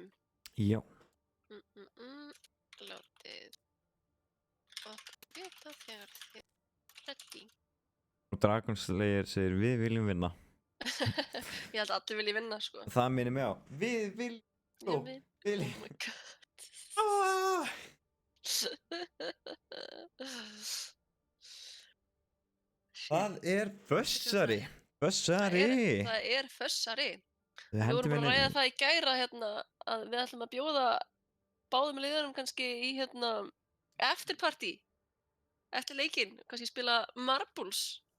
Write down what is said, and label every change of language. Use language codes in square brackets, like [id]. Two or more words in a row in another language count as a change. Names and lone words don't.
[is] Já. Látið okkur vita þegar þið ready. Og Dragonslayer segir við viljum vinna. Ég held að allir vilji vinna, sko. Það minnir mig á. Við viljum. [en] Oh my god. [is] Það er fössari. Fössari. Það er fössari. Við vorum bara að ræða það í gæra hérna að við ætlum að bjóða báðum liðunum kannski í hérna eftirparty eftir leikinn, kannski spila Marbles.